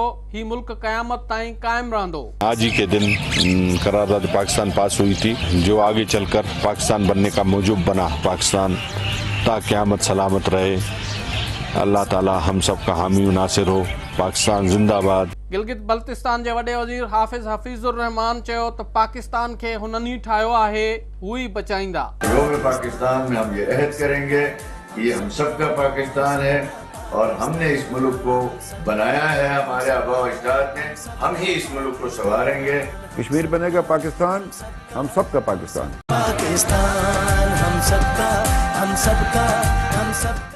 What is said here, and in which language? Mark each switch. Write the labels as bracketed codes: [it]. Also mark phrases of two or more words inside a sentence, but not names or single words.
[sd] ही मुल्क क़यामत ताईं कायम रहंदो। [ur] آج ہی کے دن قرارداد پاکستان پاس ہوئی تھی جو آگے چل کر پاکستان بننے کا موجب بنا. پاکستان تا قیامت سلامت رہے۔ اللہ تعالیٰ ہم سب کا حامی ناصر ہو. پاکستان زندہ باد. [sd] गिलगित बल्तिस्तान जे वॾे वज़ीर हाफ़िज़ हफ़ीज़ुर रहमान चयो त पाकिस्तान खे हुननि ई ठाहियो आहे, हू ई बचाईंदा। [ur] یوم پاکستان میں ہم یہ عہد کریں گے کہ یہ ہم سب کا پاکستان ہے اور ہم نے اس ملک کو بنایا ہے، ہمارے آبا و اجداد نے. ہم ہی اس ملک کو سنواریں گے. کشمیر بنے گا پاکستان، ہم سب کا پاکستان. پاکستان ہم سب کا، ہم سب کا، ہم سب.